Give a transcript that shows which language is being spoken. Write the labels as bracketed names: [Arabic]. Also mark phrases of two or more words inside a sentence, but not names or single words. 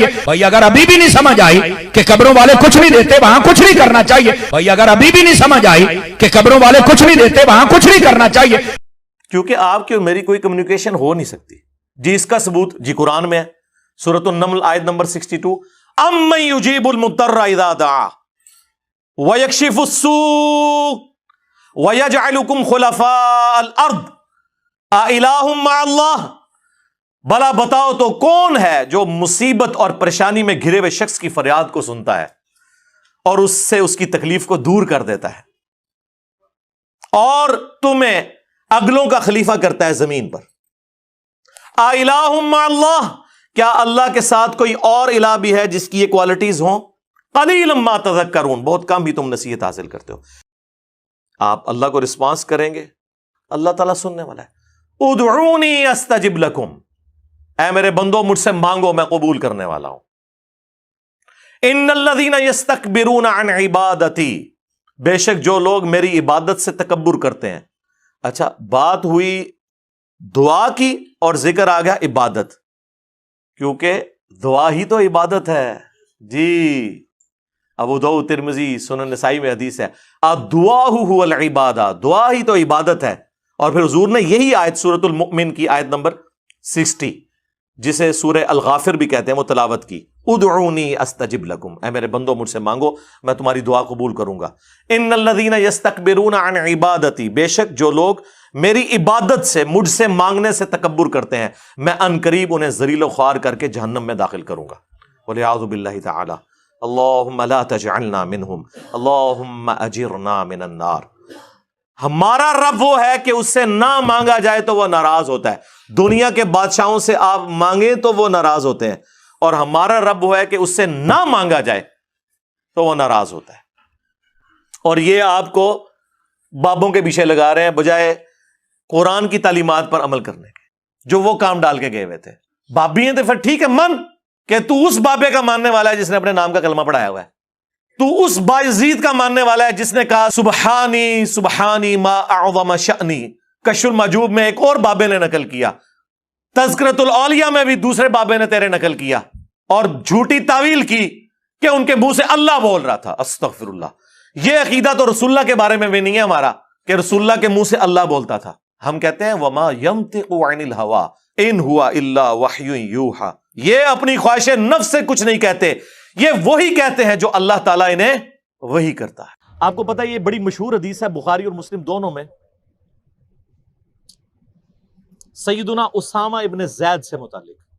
[Urdu] بھائی اگر ابھی بھی نہیں سمجھ آئی کہ قبروں والے کچھ نہیں دیتے، وہاں کچھ نہیں کرنا چاہیے. بھائی اگر ابھی بھی نہیں سمجھ آئی کہ قبروں والے کچھ نہیں دیتے، وہاں کچھ نہیں کرنا چاہیے. کیونکہ آپ کی اور میری کوئی کمیونیکیشن ہو نہیں سکتی جی. اس کا ثبوت جی قرآن میں ہے، سورہ النمل آیت نمبر 62, [Arabic] أمّن يجيب المضطر إذا دعا ويكشف السوء ويجعلكم خلفاء الأرض أإله مع الله, [Urdu] بھلا بتاؤ تو کون ہے جو مصیبت اور پریشانی میں گھرے ہوئے شخص کی فریاد کو سنتا ہے اور اس سے اس کی تکلیف کو دور کر دیتا ہے اور تمہیں اگلوں کا خلیفہ کرتا ہے زمین پر. [Arabic] أإله مع الله, [Urdu] کیا اللہ کے ساتھ کوئی اور الٰہ بھی ہے جس کی یہ کوالٹیز ہوں? [Arabic] قليلا ما تذكرون, [Urdu] بہت کم ہی تم نصیحت حاصل کرتے ہو. آپ اللہ کو ریسپانس کریں گے، اللہ تعالیٰ سننے والا ہے. [Arabic] ادعوني أستجب لكم, [Urdu] اے میرے بندو مجھ سے مانگو میں قبول کرنے والا ہوں. [Arabic] إن الذين يستكبرون عن عبادتي, [Urdu] بیشک جو لوگ میری عبادت سے تکبر کرتے ہیں. اچھا، بات ہوئی دعا کی اور ذکر آ گیا عبادت، کیونکہ دعا ہی تو عبادت ہے جی. ابو داؤد، ترمذی، سنن نسائی میں حدیث ہے, [Arabic] الدعاء هو العبادة, [Urdu] دعا ہی تو عبادت ہے. اور پھر حضور نے یہی آیت سورۃ المؤمن کی آیت نمبر 60، جسے سورہ الغافر بھی کہتے ہیں، وہ تلاوت کی. [Arabic] ادعوني أستجب لكم, [Urdu] اے میرے بندو مجھ سے مانگو میں تمہاری دعا قبول کروں گا. [Arabic] إن الذين يستكبرون عن عبادتي, [Urdu] بیشک جو لوگ میری عبادت سے، مجھ سے مانگنے سے تکبر کرتے ہیں، میں عنقریب انہیں ذلیل خوار کر کے جہنم میں داخل کروں گا. [Arabic] والعياذ بالله تعالى، اللهم لا تجعلنا منهم، اللهم أجرنا من النار. [Urdu] ہمارا رب وہ ہے کہ اس سے نہ مانگا جائے تو وہ ناراض ہوتا ہے. دنیا کے بادشاہوں سے آپ مانگے تو وہ ناراض ہوتے ہیں، اور ہمارا رب وہ ہے کہ اس سے نہ مانگا جائے تو وہ ناراض ہوتا ہے. اور یہ آپ کو بابوں کے پیچھے لگا رہے ہیں بجائے قرآن کی تعلیمات پر عمل کرنے کے، جو وہ کام ڈال کے گئے ہوئے تھے. بابی ہیں تو پھر ٹھیک ہے، من کہ تو اس بابے کا ماننے والا ہے جس نے اپنے نام کا کلمہ پڑھایا ہوا ہے, [Arabic] تو اس بایزید کا ماننے والا ہے جس نے کہا سبحانی سبحانی ما اعظم شأنی. [Urdu] کشف المحجوب میں ایک اور بابے نے نقل کیا, تذکرۃ الاولیاء میں بھی دوسرے بابے نے تیرے نقل کیا, اور جھوٹی تعویل کی کہ ان کے منہ سے اللہ بول رہا تھا. [Arabic] استغفر اللہ. [Urdu] یہ عقیدہ تو رسول اللہ کے بارے میں بھی نہیں ہے ہمارا کہ رسول اللہ کے منہ سے اللہ بولتا تھا. [Arabic] ہم کہتے ہیں وما ينطق عن الهوى ان هو الا وحی یوحى. [Urdu] یہ اپنی خواہش نفس سے کچھ نہیں کہتے, یہ وہی کہتے ہیں جو اللہ تعالیٰ انہیں وہی کرتا ہے. آپ کو پتا ہے یہ بڑی مشہور حدیث ہے بخاری اور مسلم دونوں میں, سیدنا اسامہ ابن زید سے متعلق.